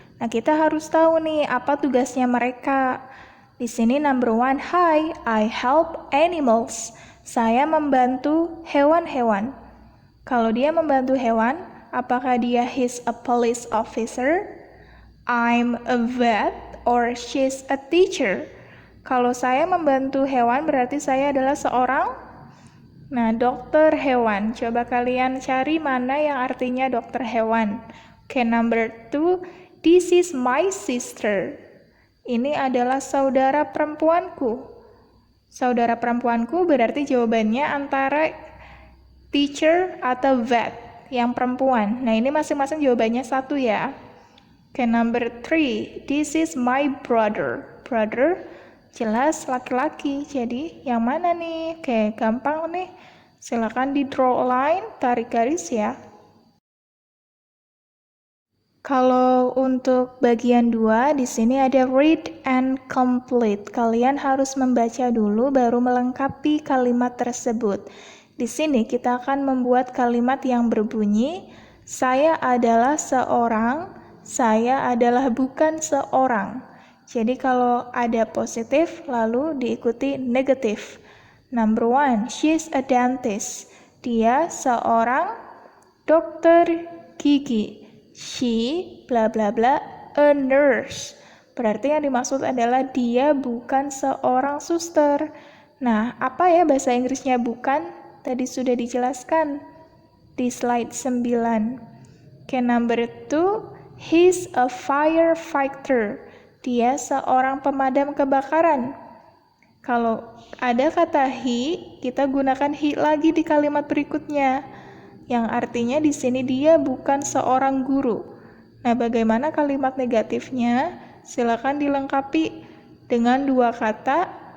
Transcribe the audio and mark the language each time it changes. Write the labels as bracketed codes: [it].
[id] Nah, kita harus tahu nih apa tugasnya mereka. Di sini number 1, [en] hi, I help animals. [id] Saya membantu hewan-hewan. Kalau dia membantu hewan, apakah dia [en] he's a police officer? I'm a vet or she's a teacher? [id] Kalau saya membantu hewan berarti saya adalah seorang dokter hewan. Coba kalian cari mana yang artinya dokter hewan. [en] Oke, number 2, this is my sister. [id] Ini adalah saudara perempuanku. Saudara perempuanku berarti jawabannya antara teacher atau vet yang perempuan. Nah, ini masing-masing jawabannya 1 ya. [en] Oke, number 3, this is my brother. [id] Brother jelas laki-laki, jadi yang mana nih? Oke, gampang nih. Silakan di [en] draw line, [id] tarik garis ya. Kalau untuk bagian 2, di sini ada [en] read and complete. [id] Kalian harus membaca dulu baru melengkapi kalimat tersebut. Di sini kita akan membuat kalimat yang berbunyi, saya adalah seorang, saya adalah bukan seorang. Jadi kalau ada positif, lalu diikuti negatif. [en] Number 1, she's a dentist. [id] Dia seorang dokter gigi. [en] She, bla bla bla, a nurse. [id] Berarti yang dimaksud adalah dia bukan seorang suster. Nah, apa ya bahasa Inggrisnya bukan? Tadi sudah dijelaskan di slide 9. [en] Oke, number 2, he's a firefighter. [id] Dia seorang pemadam kebakaran. Kalau ada kata he, kita gunakan he lagi di kalimat berikutnya. Yang artinya di sini dia bukan seorang guru. Nah, bagaimana kalimat negatifnya? Silakan dilengkapi dengan 2 kata.